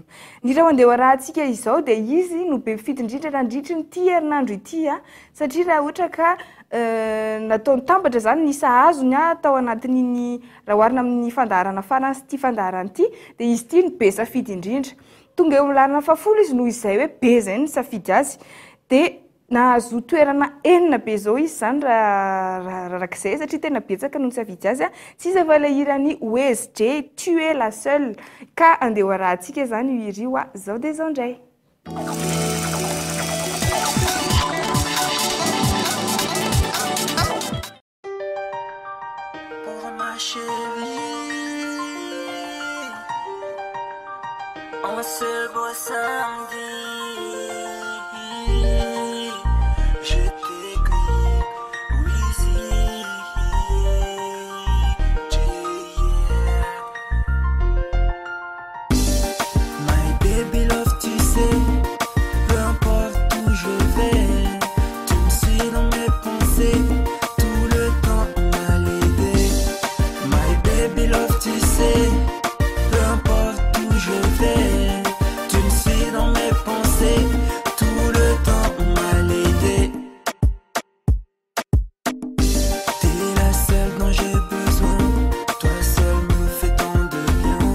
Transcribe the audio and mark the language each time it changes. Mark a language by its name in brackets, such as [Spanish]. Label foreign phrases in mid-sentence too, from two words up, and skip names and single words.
[Malagasy] Ny raha andeha rahantsika izao dia izy no be mifidy indrindra raha ndritra ny ity herinandro ity satria raha ohatra ka nataony tambatra zany ny sahazony tao anatin'iny raha oharina amin'ny fandaharana farany sy ity fandaharana ity dia izy ity no be safidy indrindra. Tonga eo milarina fafolo izy noho izay hoe be zay ny safidy azy dia nahazo toerana enina be zao izy zany raha rak'izay satria tena betsaka noho ny safidy azy tsy izy fa ilay hirany OSJ tu es la seule ka andeha rahantsika zany io hira io zao dia zao indray. [French] On se voit samedi, je t'écris, oui si, [English] my baby love, [French] tu sais, peu importe où je vais, tu me suis dans mes pensées, tout le temps à l'aider. [English] My baby love, [French] tu sais, peu importe où je vais, tu me suis dans mes pensées, tout le temps m'a l'aider. T'es la seule dont j'ai besoin, toi seule me fais tant de bien.